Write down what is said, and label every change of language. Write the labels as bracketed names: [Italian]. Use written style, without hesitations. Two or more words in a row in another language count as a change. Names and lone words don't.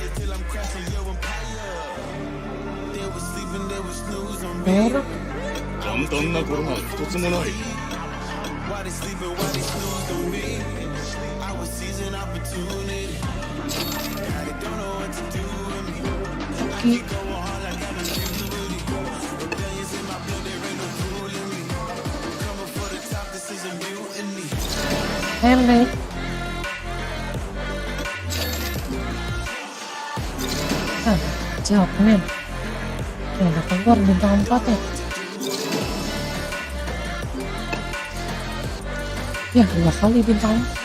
[Indonesian] Merah. [Japanese] 簡単なことが一つもない。 [English] Why they sleeping, why they snooze on me? I was seizing opportunity. Now they don't know what to do with me. I keep going hard like I'm immunity. Rebellions in my blood, there ain't no fooling me. Coming for the top, this is a mutiny. [Indonesian] Hele. Ah, jawab men. Ya, udah keluar bintang 4 ya. Ya, 2 kali bintang.